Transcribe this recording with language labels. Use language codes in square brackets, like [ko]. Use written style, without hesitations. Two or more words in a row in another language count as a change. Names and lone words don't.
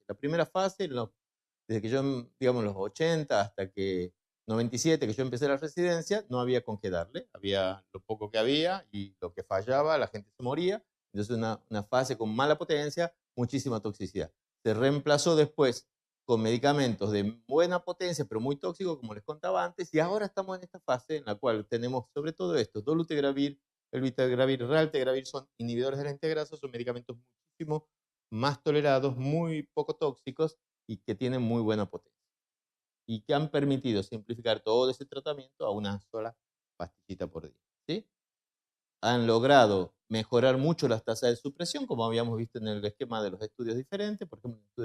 [es] La primera fase, desde que yo, digamos, los 80 hasta que 97, que yo empecé la residencia, no había con qué darle, había lo poco que había y lo que fallaba, la gente se moría. Entonces una fase con mala potencia, muchísima toxicidad. Se reemplazó después con medicamentos de buena potencia, pero muy tóxicos, como les contaba antes, y ahora estamos en esta fase en la cual tenemos sobre todo estos, dolutegravir, elvitegravir, raltegravir, son inhibidores de la integrasa, son medicamentos muchísimo más tolerados, muy poco tóxicos y que tienen muy buena potencia. Y que han permitido simplificar todo ese tratamiento a una sola pastillita por día, ¿sí? Han logrado mejorar mucho las tasas de supresión, como habíamos visto en el esquema de los estudios diferentes, por ejemplo, en el